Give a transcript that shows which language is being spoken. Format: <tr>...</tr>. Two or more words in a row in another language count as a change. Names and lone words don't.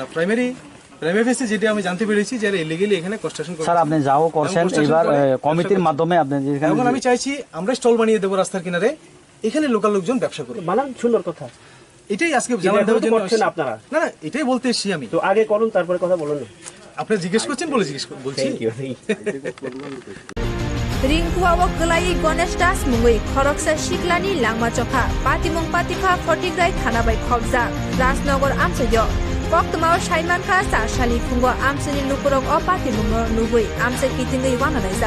<en>primary phase</en> <bn>যেটা আমি জানতে পেরেছি যে ইলিগালি এখানে কনস্ট্রাকশন করছে। স্যার আপনি যাও করছেন, এবার কমিটির মাধ্যমে আপনি যেখানে এখন আমি চাইছি আমরা স্টল বানিয়ে দেবো রাস্তার কিনারে, এখানে লোকাল লোকজন ব্যবসা করবে। বানান সুন্দর কথা, এটাই আজকে জানার দেওয়ার জন্য করছেন আপনারা। না না, এটাই বলতে এসেছি আমি। তো আগে করুন, তারপরে কথা বলুন। আপনি জিজ্ঞেস করছেন বলে বলছি।</bn> <trp>रिंकुआव गलाई गणेश दास मुंगई खरकसा शिकलानी लांगमा चखा पातिमुं पातिफा फटिग्राय थानाबाय खबजा राजनगर आमसयो पक्तमाव साइमानखा सारसाली फुंगो आमसनि लुकुरक अ पातिमुंनो नुगै आमसे कितिंगै वानालायजा</trp>